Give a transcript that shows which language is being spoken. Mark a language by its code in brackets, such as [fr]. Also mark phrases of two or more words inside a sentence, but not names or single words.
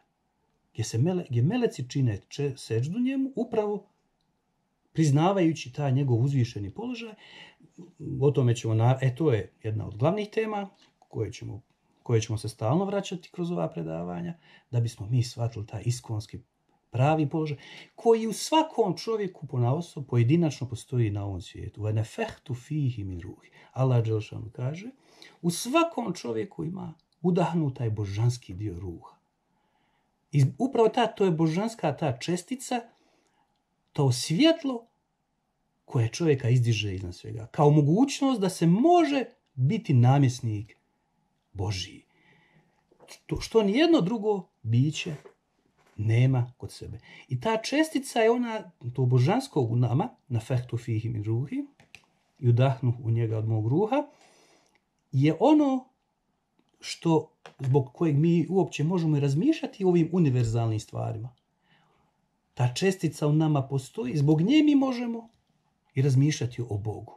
[bs] Gdje meleci čine seđdu njemu, upravo priznavajući taj njegov uzvišeni položaj. O tome ćemo, to je jedna od glavnih tema koje ćemo se stalno vraćati kroz ova predavanja, da bismo mi shvatili taj iskonski pravi položaj, koji u svakom čovjeku ponaosob pojedinačno postoji na ovom svijetu. [ar] وَنَفَخْتُ فِيهِ مِنْ رُوحِ. [bs] Allah dželešanu kaže, u svakom čovjeku ima udahnu taj božanski dio ruha. I upravo to je božanska ta čestica, to svjetlo koje čovjeka izdiže iznad svega. Kao mogućnost da se može biti namjesnik Božji. Što nijedno drugo biće nema kod sebe. I ta čestica je ona, to božansko u nama, [ar] نفخت فيه من روحي, [bs] i udahnu u njega od mog ruha, je ono što, zbog kojeg mi uopće možemo i razmišljati o ovim univerzalnim stvarima. Ta čestica u nama postoji, zbog nje mi možemo i razmišljati o Bogu.